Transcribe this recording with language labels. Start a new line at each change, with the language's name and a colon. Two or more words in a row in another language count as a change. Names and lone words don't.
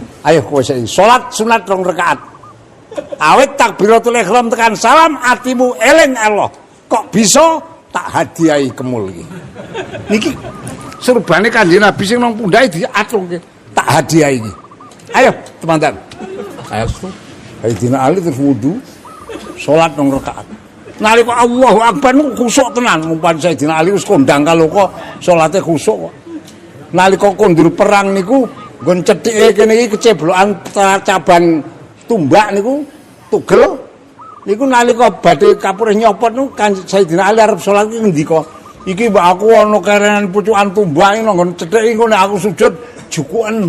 Javanese: Ayo kowe saiki salat sunat 2 rakaat. Awit
Arabic: takbiratul ihram
Javanese: tekan salam atimu eling Allah. Kok bisa tak hadiahi kemul iki. Niki surbane Kanjeng Nabi sing nang pundhake diaturke tak hadiahi iki. Ayo teman-teman. Ayo. Sayyidina Ali terus wudu, salat nang rakaat. Nalika
Arabic: Allahu Akbar
Javanese: niku khusuk tenan, umpan Sayyidina Ali wis kondang kaloka salate khusuk kok. Nalika kondur perang niku nggon cethike kene iki keceblokan cabang tumbak niku tugel. Niku nalika badhe kapurih nyopot niku Sayyidina Ali arep salat iki ngendika, iki mbak aku ana kerenan pucukan tumbak nang nggon cethike engko nek aku sujud jukuken.